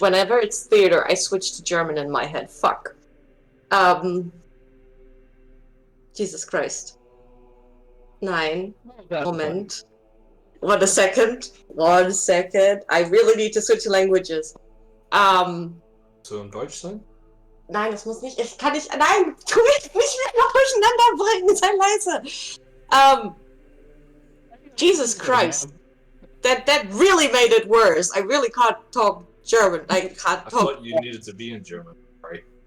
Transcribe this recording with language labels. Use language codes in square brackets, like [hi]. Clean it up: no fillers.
[en] Whenever it's theater, I switch to German in my head. Fuck. Jesus Christ. [de] Nein. Moment. [en] One second. I really need to switch languages. [de] So in Deutsch sein? Nein, das muss nicht. Ich kann nicht. Nein, tu mich nicht mehr durcheinander bringen. Sei leise. [en] Jesus Christ. That really made it worse. I really can't talk German. I can't talk. I thought you needed to be in German, right?